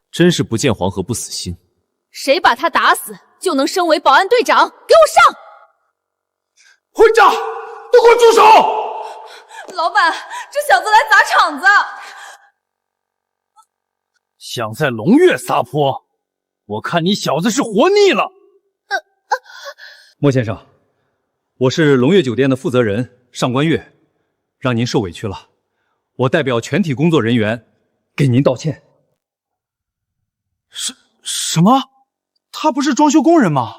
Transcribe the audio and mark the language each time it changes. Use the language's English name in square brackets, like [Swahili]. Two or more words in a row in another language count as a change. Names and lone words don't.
[Chinese] 真是不見黃河不死心。誰把他打死，就能升為保安隊長。給我上！混賬！都給我住手！老闆，這小子來砸場子。想在龍悅撒潑，我看你小子是活膩了。莫先生，我是龍悅酒店的負責人上官月，讓您受委屈了，我代表全體工作人員給您道歉。什麼？他不是裝修工人嗎？